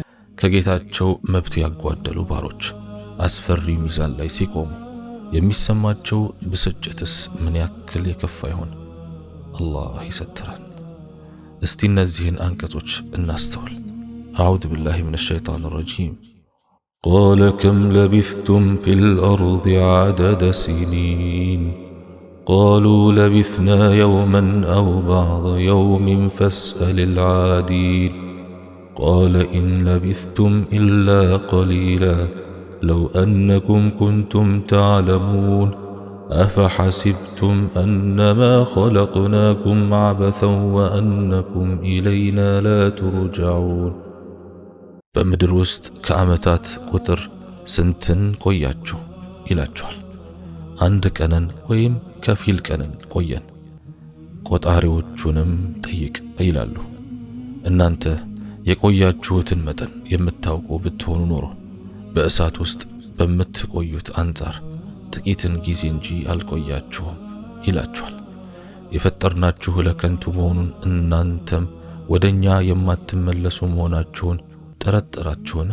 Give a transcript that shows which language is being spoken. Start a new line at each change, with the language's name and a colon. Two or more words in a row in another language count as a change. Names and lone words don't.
Amharic: ከጌታቸው መብት ያጓደሉ ባሮች አስፈሪ ሚዛን ላይ ሲቆሙ የሚሰማቸው ብስጭትስ ምን ያክል የከፋ ይሆን? አላህ ይሰትረን። እስቲ እነዚህን አንቀጾች እናስተውል።
Arabic: أعوذ بالله من الشيطان الرجيم። قال كم لبثتم في الأرض عدد سنين قالوا لبثنا يوما أو بعض يوم فاسأل العادين قال إن لبثتم إلا قليلا لو أنكم كنتم تعلمون أفحسبتم أنما خلقناكم عبثا وأنكم إلينا لا ترجعون
Amharic: በምድር ውስጥ ከዓመታት ቁጥር ስንትን ቆያችሁ ይላችኋል። አንድ ቀንን ወይም ከፊል ቀንን ቆየን፣ ቆጣሪዎቹንም ጠይቅ ይላሉ። እናንተ የቆያችሁትን መጠን የምታውቁ ብትሆኑ ኖሮ በእሳት ውስጥ በምትቆዩት አንጻር ጥቂትን ጊዜ እንጂ አልቆያችሁም ይላችኋል። የፈጠርናችሁ ለከንቱ መሆኑን እናንተም ወደኛ የማትመለሱ መሆናችሁን ጠረጠራችሁን?